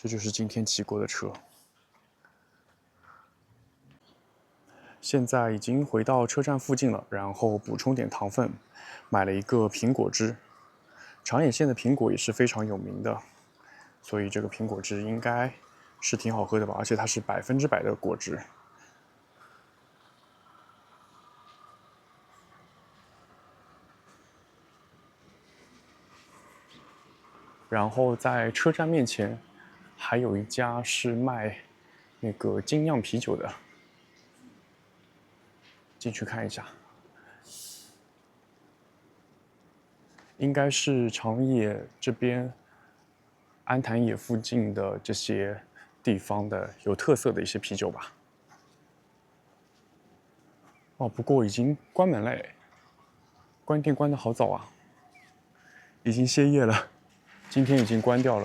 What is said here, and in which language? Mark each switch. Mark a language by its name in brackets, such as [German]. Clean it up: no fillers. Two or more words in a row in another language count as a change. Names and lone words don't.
[Chinese] 這就是今天騎過的車。現在已經回到車站附近了，然後補充點糖分，買了一個蘋果汁。長野縣的蘋果也是非常有名的，所以這個蘋果汁應該是挺好喝的吧，而且它是100%的果汁。然後在車站面前还有一家是賣那個精釀啤酒的，進去看一下。應該是長野這邊安潭野附近的這些地方的有特色的一些啤酒吧。哦，不過已經關門了，關店關得好早啊，已經歇業了。今天已經關掉了。